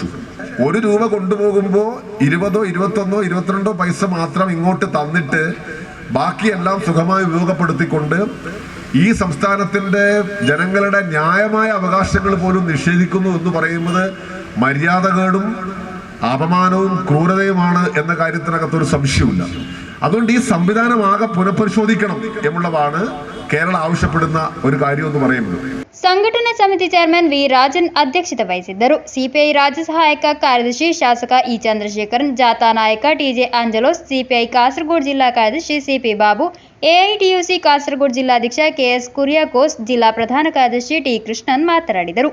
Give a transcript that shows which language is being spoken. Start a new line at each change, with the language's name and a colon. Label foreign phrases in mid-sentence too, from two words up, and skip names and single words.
Malayalam: 1 രൂപ കൊണ്ടുപോകുമ്പോൾ 20, 21, 22 പൈസ മാത്രം ഇങ്ങോട്ട് തന്നിട്ട് ബാക്കിയെല്ലാം സുഖമായി ഉപയോഗപ്പെടുത്തിക്കൊണ്ട് ഈ സംസ്ഥാനത്തിന്റെ ജനങ്ങളുടെ ന്യായമായ അവകാശങ്ങൾ പോലും നിഷേധിക്കുന്നു എന്ന് പറയുന്നത് മര്യാദകേടും അപമാനവും ക്രൂരതയുമാണ് എന്ന കാര്യത്തിനകത്തൊരു സംശയമില്ല. അതുകൊണ്ട് ഈ സംവിധാനം ആകെ പുനഃപരിശോധിക്കണം എന്നുള്ളതാണ് കേരളം ആവശ്യപ്പെടുന്ന ഒരു കാര്യമെന്ന് പറയുന്നത്.
Kannada: ಸಂಘಟನಾ ಸಮಿತಿ ಚೇರ್ಮನ್ ವಿ ರಾಜನ್ ಅಧ್ಯಕ್ಷತೆ ವಹಿಸಿದ್ದರು. ಸಿಪಿಐ ರಾಜ್ಯ ಸಹಾಯಕ ಕಾರ್ಯದರ್ಶಿ ಶಾಸಕ ಇ ಚಂದ್ರಶೇಖರನ್, ಜಾಥಾ ನಾಯಕ ಟಿಜೆ ಆಂಜಲೋಸ್, ಸಿಪಿಐ ಕಾಸರಗೋಡು ಜಿಲ್ಲಾ ಕಾರ್ಯದರ್ಶಿ ಸಿಪಿ ಬಾಬು, ಎಐಟಿಯುಸಿ ಕಾಸರಗೋಡು ಜಿಲ್ಲಾಧ್ಯಕ್ಷ ಕೆಎಸ್ ಕುರಿಯಾಕೋಸ್, ಜಿಲ್ಲಾ ಪ್ರಧಾನ ಕಾರ್ಯದರ್ಶಿ ಟಿ ಕೃಷ್ಣನ್ ಮಾತನಾಡಿದರು.